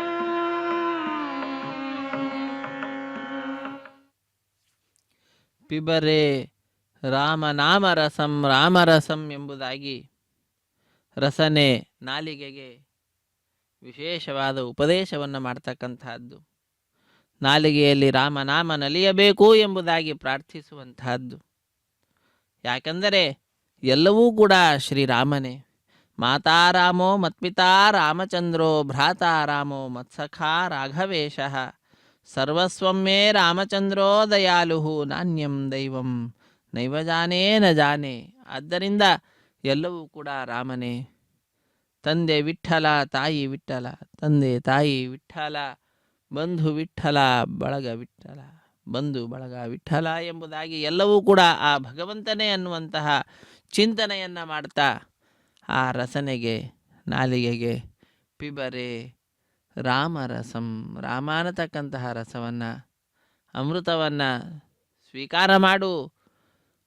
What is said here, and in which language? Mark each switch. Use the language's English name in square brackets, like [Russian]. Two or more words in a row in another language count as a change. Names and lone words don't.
[Sanskrit] ಪಿಬರೆ ರಾಮನಾಮರಸಂ ರಾಮರಸಂ [Kannada] ಎಂಬುದಾಗಿ ರಸನೆ ನಾಲಿಗೆಗೆ ವಿಶೇಷವಾದ ಉಪದೇಶವನ್ನು ಮಾಡ್ತಕ್ಕಂತಹದ್ದು. ನಾಲಿಗೆಯಲ್ಲಿ ರಾಮನಾಮ ನಲಿಯಬೇಕು ಎಂಬುದಾಗಿ ಪ್ರಾರ್ಥಿಸುವಂತಹದ್ದು. ಯಾಕೆಂದರೆ ಎಲ್ಲವೂ ಕೂಡ ಶ್ರೀರಾಮನೇ. [Sanskrit] ಮಾತಾ ರಾಮೋ ಮತ್ಪಿತಾ ರಾಮಚಂದ್ರೋ ಭ್ರಾತಾ ರಾಮೋ ಮತ್ಸಖಾ ರಾಘವೇಶಃ ಸರ್ವಸ್ವಂ ಮೇ ರಾಮಚಂದ್ರೋ ದಯಾಲುಃ ನಾಣ್ಯಂ ದೈವಂ ನೈವ ಜಾನೇ ನ ಜಾನೆ. [Kannada] ಆದ್ದರಿಂದ ಎಲ್ಲವೂ ಕೂಡ ರಾಮನೇ. ತಂದೆ ವಿಠ್ಠಲ, ತಾಯಿ ವಿಠ್ಠಲ, ತಂದೆ ತಾಯಿ ವಿಠ್ಠಲ, ಬಂಧು ವಿಠ್ಠಲ, ಬಳಗ ವಿಠ್ಠಲ, ಬಂಧು ಬಳಗ ವಿಠ್ಠಲ ಎಂಬುದಾಗಿ ಎಲ್ಲವೂ ಕೂಡ ಆ ಭಗವಂತನೇ ಅನ್ನುವಂತಹ ಚಿಂತನೆಯನ್ನು ಮಾಡ್ತಾ ಆ ರಸನೆಗೆ ನಾಲಿಗೆಗೆ [Sanskrit] ಪಿಬರೆ ರಾಮರಸಂ [Kannada] ರಾಮ ಅನ್ನತಕ್ಕಂತಹ ರಸವನ್ನು ಅಮೃತವನ್ನು ಸ್ವೀಕಾರ ಮಾಡು.